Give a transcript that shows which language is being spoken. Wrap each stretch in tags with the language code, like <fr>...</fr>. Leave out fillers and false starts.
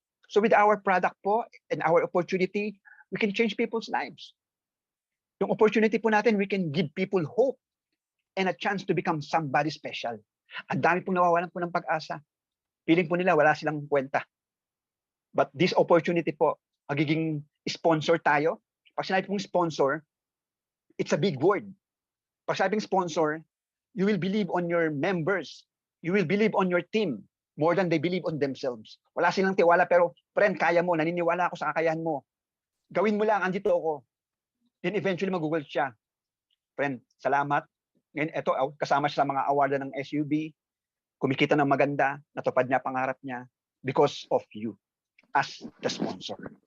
<en>So with our product po and our opportunity, we can change people's lives.</en> <tl>Yung opportunity po natin,</tl> <en>we can give people hope and a chance to become somebody special.</en> <tl>Ang dami pong nawawalan po ng pag-asa. Feeling po nila wala silang kwenta.</tl> <en>But this opportunity po,</en> <tl>magiging sponsor tayo. Pag sinabi pong sponsor,</tl> <en>it's a big word.</en> <tl>Pag sabing sponsor,</tl> <en>you will believe on your members. You will believe on your team more than they believe on themselves.</en> <tl>Wala silang tiwala pero, friend, kaya mo, naniniwala ako sa kakayahan mo. Gawin mo lang, andito ako. Then eventually mag-google siya. Friend, salamat. Ngayon, ito, kasama siya sa mga awardan ng SUB. Kumikita ng maganda, natupad niya pangarap niya</tl> <en>because of you as the sponsor.</en>